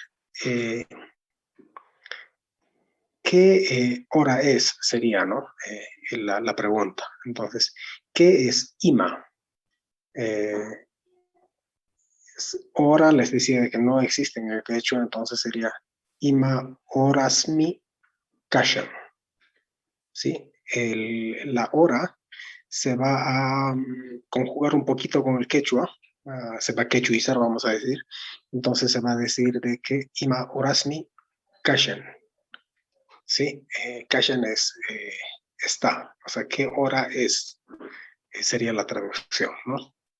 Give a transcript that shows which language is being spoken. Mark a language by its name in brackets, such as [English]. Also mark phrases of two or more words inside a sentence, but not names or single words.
[Spanish] Eh, ¿Qué hora es? Sería, ¿no? La pregunta. Entonces, ¿qué es IMA? Hora les decía que no existe en el quechua, entonces sería [Quechua] IMA horasmi kashan. [Spanish] ¿Sí? La hora se va a conjugar un poquito con el quechua, se va a quechuizar, vamos a decir. Entonces se va a decir de que [Quechua] ima orasmi kashan, [Spanish] ¿sí? Kashan es está, o sea, ¿qué hora es? Sería la traducción, ¿no?